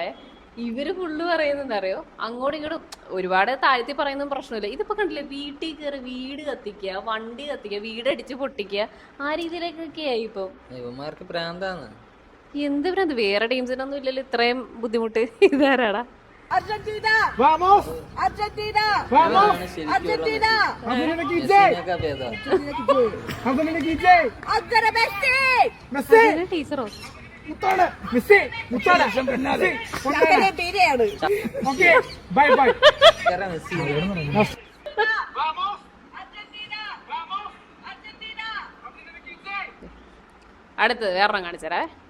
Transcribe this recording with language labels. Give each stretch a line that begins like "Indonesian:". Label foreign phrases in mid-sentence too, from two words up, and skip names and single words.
Malayalam: ഇവര് ഫുള്ള് പറയുന്നത് അറിയോ, അങ്ങോട്ടും ഇങ്ങോട്ടും ഒരുപാട് താഴ്ത്തി പറയുന്നതും പ്രശ്നമില്ല. ഇതിപ്പോ കണ്ടില്ലേ, വീട്ടിൽ കയറി വീട് കത്തിക്കുക, വണ്ടി കത്തിക്കുക, വീടടിച്ച് പൊട്ടിക്കുക, ആ രീതിയിലേക്കൊക്കെ ആയി ഇപ്പം. എന്ത് ഭ്രാന്ത്? വേറെ ടീംസിനൊന്നും ഇല്ലല്ലോ ഇത്രയും ബുദ്ധിമുട്ട്. ഇതാരാടാ?
Spanish: Argentina! Vamos! Argentina! Vamos! Argentina! Argentina Messi! Messi!
Malayalam: ടീച്ചറോ? മെസ്സി മുത്താണ്. ഞങ്ങളുടെ പേരെയാണ്.
English: okay bye bye.
Malayalam: അടുത്ത് വേറെ കാണിച്ചരേ.